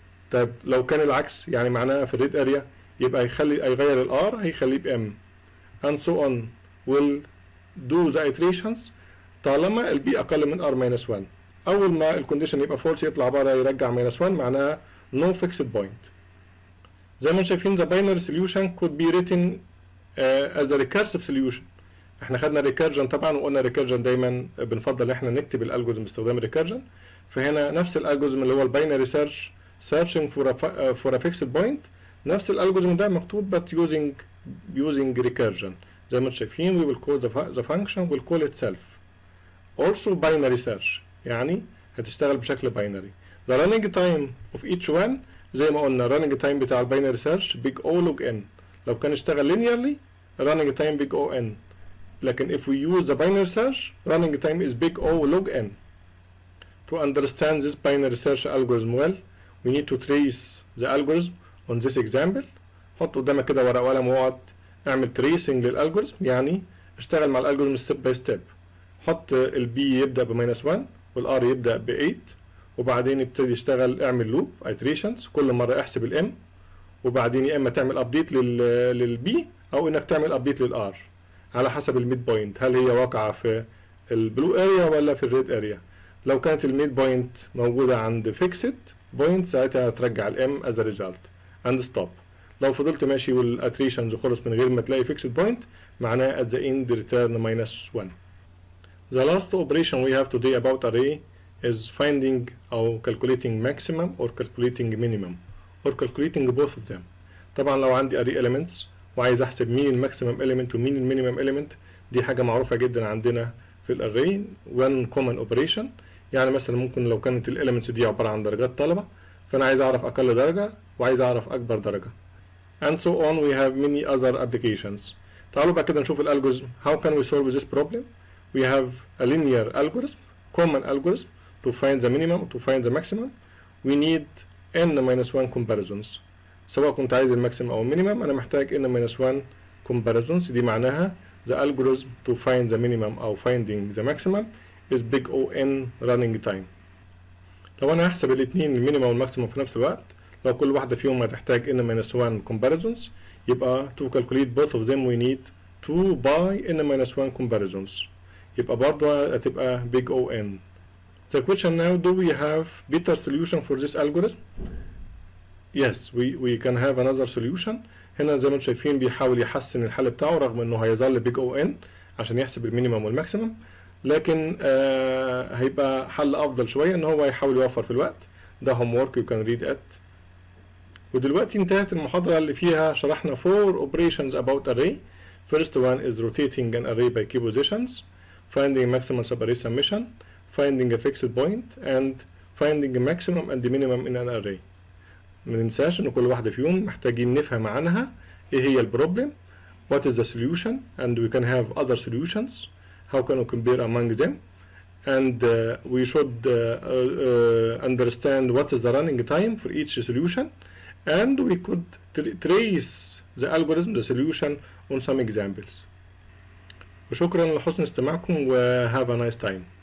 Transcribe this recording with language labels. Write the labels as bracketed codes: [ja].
[ar] طب لو كان العكس يعني معناها في الريد اريا يبقى هيغير الار هيخليه بام [en] and so on will do the iterations [ar] طالما البي اقل من ار ماينس 1. اول ما الكونديشن يبقى فولس يطلع بره يرجع ماينس 1 معناها [en] no fixed point. [ar] زي ما شايفين [en] the binary solution could be written as a recursive solution. [ar] احنا خدنا recursion طبعا وقلنا recursion دايما بنفضل احنا نكتب الالجوريزم باستخدام recursion. فهنا نفس الالجوريزم اللي هو الباينري سيرش [en] searching for a fixed point [ar] نفس الالجوريزم ده مكتوب [en] but using recursion. [ar] زي ما شايفين [en] we will call the function will call itself also binary search [ar] يعني هتشتغل بشكل باينري. [en] the running time of each one [ar] زي ما قلنا [en] running time [ar] بتاع الباينري سيرش [en] big O log n. [ar] لو كان اشتغل [en] linearly running time big O n. لكن if we use the binary search running time is big O log n. To understand this binary search algorithm well we need to trace the algorithm on this example. [ar] حط قدامك كده ورقة وقلم واقعد اعمل tracing للالجوريثم، يعني اشتغل مع الالجوريثم ستيب باي ستيب. حط البي يبدأ ب -1 والار يبدأ ب 8 وبعدين ابتدي اشتغل اعمل لوب iterations، كل مرة احسب الام وبعدين يا اما تعمل ابديت للبي او انك تعمل ابديت للار على حسب الميد بوينت، هل هي واقعة في البلو اريا ولا في الريد اريا. لو كانت الميد بوينت موجودة عند فيكسد بوينت ساعتها هترجع الام [en] as a result and stop. [ar] لو فضلت ماشي والاتريشنز خلص من غير ما تلاقي فيكسد بوينت معناه [en] at the end return -1. The last operation we have today about array is finding or calculating maximum or calculating minimum or calculating both of them. [ar] طبعا لو عندي array elements وعايز احسب مين الماكسيمم element ومين المينيمم element، دي حاجة معروفة جدا عندنا في الارray [en] one common operation. [ar] يعني مثلا ممكن لو كانت الاليمنتس دي عبارة عن درجات طلبة فانا عايز اعرف اقل درجة وعايز اعرف اكبر درجة [en] and so on. We have many other applications. [ar] تعالوا بقى كده نشوف الالجوريثم. [en] How can we solve this problem? We have a linear algorithm, common algorithm to find the minimum to find the maximum. We need n-1 comparisons. [ar] سواء كنت عايز الماكسيمم او المينيمم انا محتاج n-1 comparisons. دي معناها [en] the algorithm to find the minimum او finding the maximum is big O(n) running time. [ar] لو انا هحسب الاثنين المينيمم والماكسيمم في نفس الوقت، لو كل واحدة فيهم هتحتاج n-1 comparisons يبقى [en] to calculate both of them we need 2 by n-1 comparisons. [ar] يبقى برضه هتبقى big O(n). [en] The question now, do we have better solution for this algorithm? Yes, we can have another solution. [ar] هنا زي ما انتم شايفين بيحاول يحسن الحل بتاعه رغم انه هيظل big O(n) عشان يحسب المينيمم والماكسيمم، لكن هيبقى حل افضل شوية ان هو يحاول يوفر في الوقت. [en] ده homework you can read it. [ar] ودلوقتي انتهت المحاضرة اللي فيها شرحنا [en] 4 operations about array. First one is rotating an array by key positions, finding maximal subarray summation, finding a fixed point, and finding a maximum and the minimum in an array. [ar] ما ننساش ان كل واحدة فيهم محتاجين نفهم عنها ايه هي البروبلم, [en] what is the solution, and we can have other solutions, how can we compare among them, and we should understand what is the running time for each solution, and we could trace the algorithm, the solution on some examples. [ar] وشكرا لحسن استماعكم و [en] have a nice time.